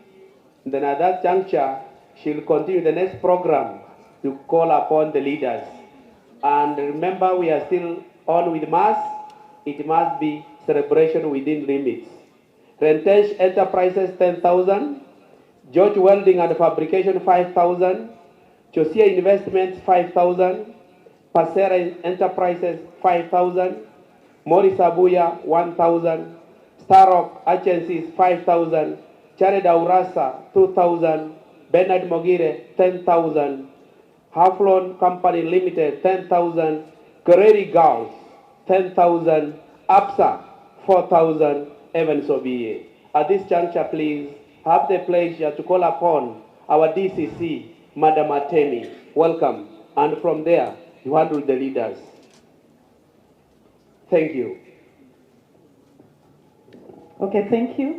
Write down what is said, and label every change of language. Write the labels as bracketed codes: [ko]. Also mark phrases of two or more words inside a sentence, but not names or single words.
[en] And then at that juncture, she'll continue the next program to call upon the leaders. And remember, we are still on with Mass. It must be celebration within limits. Rentage Enterprises, 10,000. George Welding and Fabrication, 5,000. Josia Investments, 5,000. Pasera Enterprises, 5,000. Morris Abuya, 1,000. Starrock Agencies, 5,000. Jared Aurasa, 2,000. Bernard Mogire, 10,000. Haflon Company Limited, 10,000. Guerreri Girls, 10,000. APSA, 4,000. Evans Obiye. At this juncture, please have the pleasure to call upon our DCC, Madam Atemi. Welcome. And from there, you handle the leaders. Thank you. Okay, thank you.